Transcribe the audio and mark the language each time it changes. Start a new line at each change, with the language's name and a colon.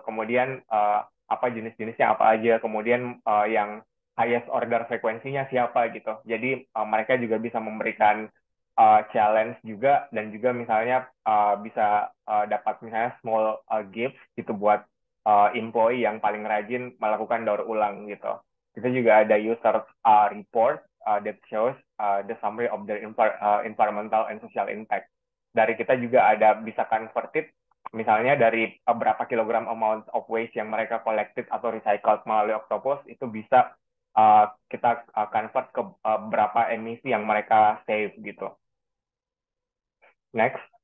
Indonesian: Kemudian apa jenis-jenisnya apa aja, kemudian yang
English: highest order
Indonesian: frekuensinya siapa gitu. Jadi mereka juga bisa memberikan challenge juga dan juga misalnya bisa dapat misalnya
English: small gifts
Indonesian: gitu buat employee yang paling rajin melakukan daur ulang gitu. Kita juga ada
English: user report that shows the summary of their environmental and social impact.
Indonesian: Dari kita juga ada bisa converted misalnya dari berapa kilogram
English: amount of waste
Indonesian: yang mereka
English: collected atau recycled
Indonesian: melalui Octopus itu bisa kita convert ke berapa emisi yang mereka save gitu. Next.